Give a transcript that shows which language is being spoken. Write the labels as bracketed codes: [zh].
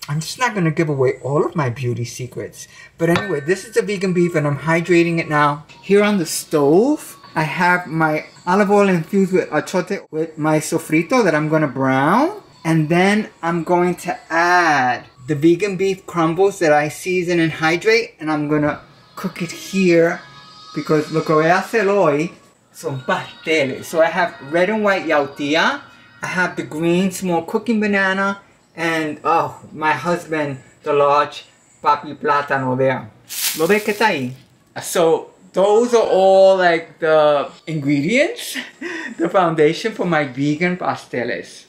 [en] I'm just not going to give away all of my beauty secrets. But anyway, this is the vegan beef and I'm hydrating it now. Here on the stove, I have my olive oil infused with achote with my sofrito that I'm going to brown. And then I'm going to add the vegan beef crumbles that I season and hydrate. And I'm going to cook it here. [es] Because lo que voy a hacer hoy son pasteles. [en] So I have red and white yautía. I have the green small cooking banana. And, oh, my husband, the large papi plátano there. [es] ¿Lo ves que está ahí? [en] So, those are all like the ingredients, the foundation for my vegan pasteles.